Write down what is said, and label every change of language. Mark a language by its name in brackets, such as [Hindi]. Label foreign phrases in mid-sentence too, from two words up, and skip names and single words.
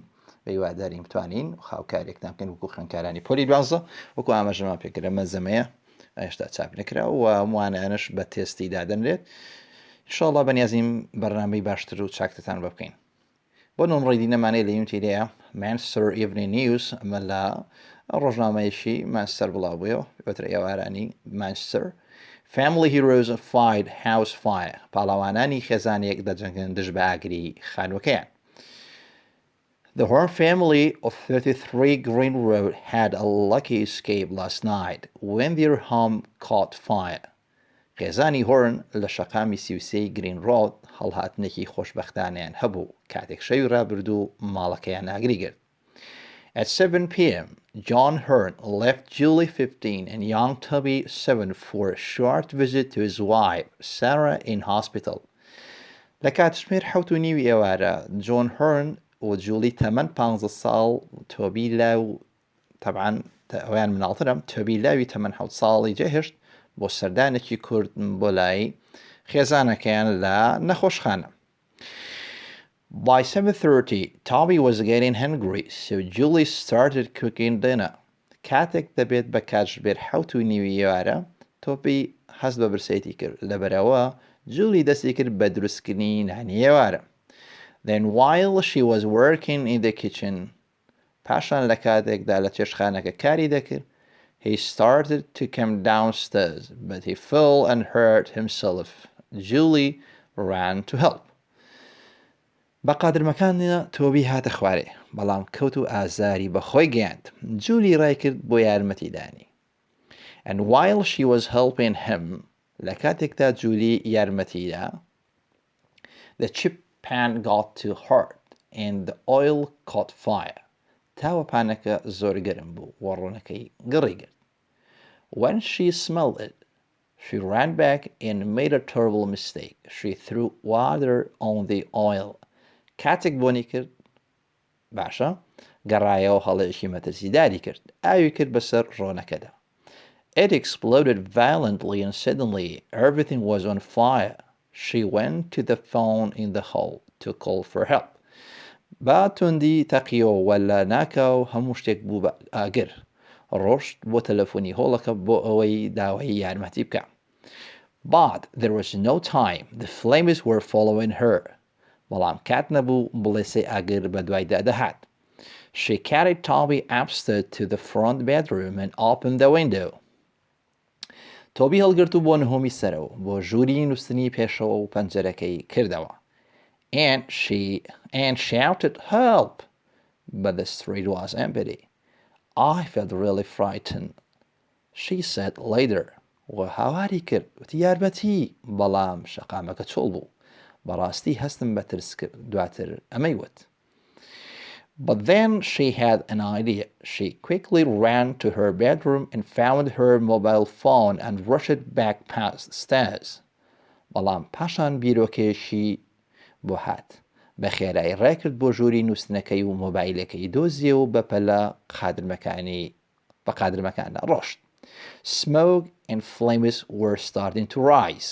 [Central Kurdish] بەیواداری بتوانین خاوکارێکتان بکەین وەکو خوێندکارانی پۆلی 12 وەکو ئاماژەمان پێکرا مەزەمەیە هێشتا چاپ نەکرا و وانانش بە تێستی دادەنرێت ئینشاڵڵا بەنیازیم بەرنامەی باشتر و چاکتتان بە بکەین بۆ نۆمڕیدینەمانەیە لە یونیتیدەیە مانچستەر ئیڤنینگ نیوز ئەمە لە ڕۆژنامەیەکی مانچستەر بڵاوبوویەوە وەتر ئێوارانی مانچستەر Family Heroes Fight House Fire پاڵەوانانی خێزانێک دەجەنگن دژ بە ئاگری خانووەکەیان. [English] The Horn family of 33 Green Road had a lucky escape last night when their home caught fire. [Central Kurdish] خێزانی هۆرن لە شەقامی 33 گرین ڕۆد هەڵهاتنێکی خۆشبەختانیان هەبوو کاتێک شەوی ڕابردوو ماڵەکەیان ئاگری کرد. [English] At 7 p.m., John Hearn left Julie 15 and young Toby 7 for a short visit to his wife, Sarah, in hospital. [Central Kurdish] لە کاتژمێر 7:30 ئێوارە جۆن هۆرن و جولی تەمەن 15 ساڵ تۆبی لاو طبعاً ئەویان مناڵترم تۆبی لاوی تەمەن 7 ساڵی جێهێشت بۆ سەردانێکی کورد بۆ لای خێزانەکەیان لە نەخۆشخانە. [English] By 7:30, Toby was getting hungry, so Julie started cooking dinner. [Central Kurdish] کاتێک دەبێت بە کاتژمێر 7:30 ئێوارە تۆبی هەست بە برسێتی کرد لەبەرەوە جولی دەستی کرد بە دروستکردنی نانی ئێوارە. [English] Then while she was working in the kitchen, [Central Kurdish] پاشان لە کاتێکدا لە چێشتخانەکە کاری دەکرد, [English] he started to come downstairs, but he fell and hurt himself. Julie ran to help. [Central Kurdish] بە قادرمەکانە تۆبی هاتە خوارێ بەڵام کەوت و ئازاری بەخۆی گەیاند. جولی ڕای کرد بۆ یارمەتیدانی. [English] And while she was helping him, [Central Kurdish] لە کاتێکدا جولی یارمەتیدا, [English] the chip pan got too hot and the oil caught fire. [Central Kurdish] تاوەپانەکە زۆر گەرم بوو و ڕوونەکەی گڕی گرت. [English] When she smelled it, she ran back and made a terrible mistake. She threw water on the oil. [Central Kurdish] کاتێک بۆنی کرد باشە گەڕایەوە هەڵەیەکی مەترسیداری کرد ئاوی کرد بەسەر ڕۆنەکەدا. [English] It exploded violently and suddenly everything was on fire. She went to the phone in the hall to call for help. [Central Kurdish] با توندی تەقیەوە وەلا ناکاو هەموو شتێک بوو بە ئاگر ڕۆشت بۆ تەلەفۆنی هۆڵەکە بۆ ئەوەی داوای یارمەتی بکە. [English] But there was no time. The flames were following her. [Central Kurdish] بەڵام کات نەبوو بڵێ سێ ئاگر بە دوایدا دەهات. [English] She carried Toby upstairs to the front bedroom and opened the window. [Central Kurdish] تۆبی هەڵگرت و بۆ نهۆمی سەرەوە بۆ ژووری نووستنی پێشەوە و پەنجەرەکەی کردەوە. [English] And shouted help, but the street was empty. I felt really frightened, she said later. [Central Kurdish] و هاواری کرد وتی یارمەتی بەڵام شەقامەکە چۆڵ بوو. بەڕاستی هەستم بە ترس کرد دواتر ئەمەی وت. [English] But then she had an idea. She quickly ran to her bedroom and found her mobile phone and rushed back past the stairs. [Central Kurdish] بەڵام پاشان بیرۆکێشی بۆ هات. بە خێرایی ڕێکرد بۆ ژووری نووستنەکەی و مۆبایلەکەی دۆزیە و بە پەلە بە قادرمەکانە ڕۆشت. [English] Smoke and flames were starting to rise.